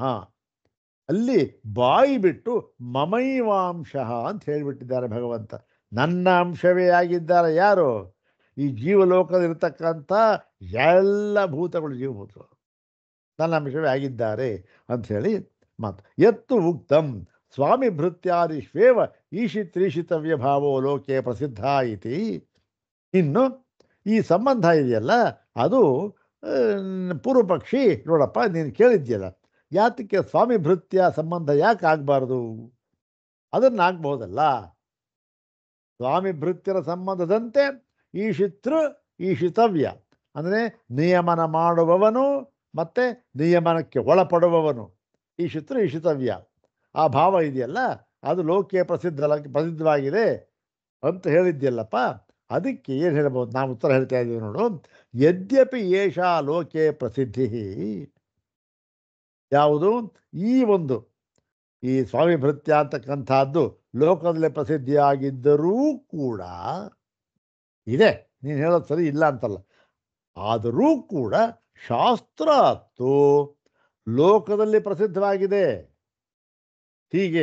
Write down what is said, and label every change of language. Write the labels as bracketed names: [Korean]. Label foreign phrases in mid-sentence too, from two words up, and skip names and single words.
[Kannada] ಅಲ್ಲಿ ಬಾಯಿ ಬಿಟ್ಟು ಮಮೈವಾಂಶ ಅಂತ ಹೇಳಿಬಿಟ್ಟಿದ್ದಾರೆ ಭಗವಂತ. ನನ್ನ ಅಂಶವೇ ಆಗಿದ್ದಾರೆ ಯಾರು? ಈ ಜೀವಲೋಕದಲ್ಲಿರ್ತಕ್ಕಂಥ ಎಲ್ಲ ಭೂತಗಳು ಜೀವಭೂತಗಳು ನನ್ನ ಅಂಶವೇ ಆಗಿದ್ದಾರೆ ಅಂಥೇಳಿ ಮಾತು. [Sanskrit] ಎತ್ತು ಉಕ್ತಂ ಸ್ವಾಮಿ ಭೃತ್ಯಾದಿಶ್ವೇವ ಈಶಿತ್ರೀಶಿತವ್ಯ ಭಾವೋ ಲೋಕೆ ಪ್ರಸಿದ್ಧ ಇತಿ. [Kannada] ಇನ್ನು ಈ ಸಂಬಂಧ ಇದೆಯಲ್ಲ, ಅದು ಪೂರ್ವ ಪಕ್ಷಿ ನೋಡಪ್ಪ, ನೀನು ಕೇಳಿದ್ಯಲ್ಲ, ಯಾತಕ್ಕೆ ಸ್ವಾಮಿ ಭೃತ್ಯ ಸಂಬಂಧ ಯಾಕೆ ಆಗಬಾರ್ದು? ಅದನ್ನಾಗಬಹುದಲ್ಲ. ಸ್ವಾಮಿ ಭೃತ್ಯರ ಸಂಬಂಧದಂತೆ [Sanskrit] ಈಶಿತೃ ಈಶಿತವ್ಯ [Kannada] ಅಂದರೆ ನಿಯಮನ ಮಾಡುವವನು ಮತ್ತು ನಿಯಮನಕ್ಕೆ ಒಳಪಡುವವನು [Sanskrit] ಈಶಿತೃ ಈಶಿತವ್ಯ. [Kannada] ಆ ಭಾವ ಇದೆಯಲ್ಲ, ಅದು ಲೋಕೆ ಪ್ರಸಿದ್ಧವಾಗಿದೆ ಅಂತ ಹೇಳಿದ್ಯಲ್ಲಪ್ಪ. ಅದಕ್ಕೆ ಏನು ಹೇಳ್ಬೋದು? ನಾವು ಉತ್ತರ ಹೇಳ್ತಾ ಇದ್ದೀವಿ ನೋಡು. [Sanskrit] ಯದ್ಯಪಿ ಏಷಾ ಲೋಕೆ ಪ್ರಸಿದ್ಧಿ, [Kannada] ಯಾವುದು ಈ ಸ್ವಾಮಿ ಭೃತ್ಯ ಅಂತಕ್ಕಂಥದ್ದು ಲೋಕದಲ್ಲಿ ಪ್ರಸಿದ್ಧಿಯಾಗಿದ್ದರೂ ಕೂಡ ಇದೆ. ನೀನು ಹೇಳೋದು ಸರಿ ಇಲ್ಲ ಅಂತಲ್ಲ. ಆದರೂ ಕೂಡ ಶಾಸ್ತ್ರಾತ್ತು ಲೋಕದಲ್ಲಿ ಪ್ರಸಿದ್ಧವಾಗಿದೆ ಹೀಗೆ.